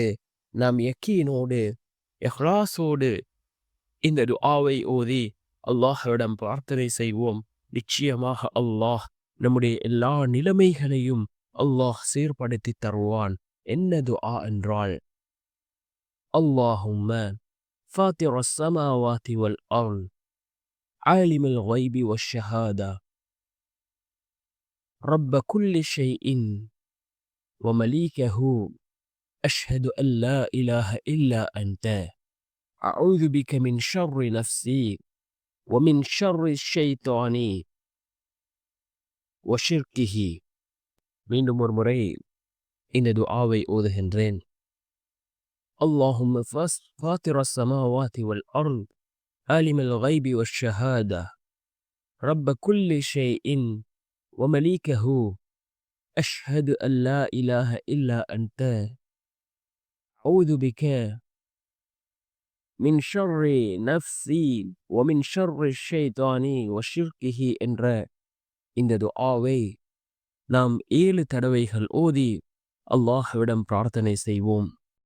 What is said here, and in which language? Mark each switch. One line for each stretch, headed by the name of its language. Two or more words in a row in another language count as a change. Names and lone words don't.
Tamil: நாம் யக்கீனோடு இஹ்லாஸோடு இந்த துஆவை ஓதி அல்லாஹ்விடம் பிரார்த்தனை செய்வோம். நிச்சயமாக அல்லாஹ் நம்முடைய எல்லா நிலைமைகளையும் அல்லாஹ் சீர்படுத்தி தருவான். என்ன துஆ என்றால்,
Arabic: அல்லாஹும்ம فاطر السماوات والأرض عالم الغيب والشهادة رب كل شيء ومليكه أشهد أن لا إله إلا أنت أعوذ بك من شر نفسي ومن شر الشيطان وشركه.
Tamil: மீண்டும் ஒரு முறை இந்த துஆவை ஓதுகின்றேன்.
Arabic: اللهم فاطر السماوات والأرض عالم الغيب والشهادة رب كل شيء ومليكه أشهد أن لا إله إلا أنت أعوذ بك من شر نفسي ومن شر الشيطان وشركه
Tamil: என்ற இந்த துஆவை நாம் 7 தடவைகள் ஓதி அல்லாஹ்விடம் பிரார்த்தனை செய்வோம்.